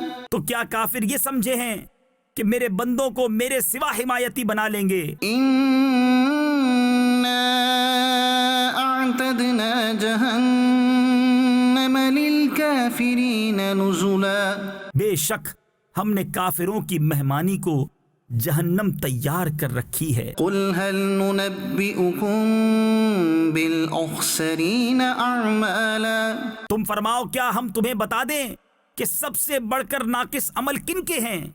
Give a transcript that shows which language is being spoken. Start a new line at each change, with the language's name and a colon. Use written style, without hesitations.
Urdu: تو کیا کافر یہ سمجھے ہیں کہ میرے بندوں کو میرے سوا حمایتی بنا لیں گے؟
Arabic: إنا أعتدنا جهنم للكافرين نزلا.
Urdu: بے شک ہم نے کافروں کی مہمانی کو جہنم تیار کر رکھی ہے.
Arabic: قل هل ننبئكم بالأخسرين أعمالا.
Urdu: تم فرماؤ کیا ہم تمہیں بتا دیں کہ سب سے بڑھ کر ناقص عمل کن کے ہیں؟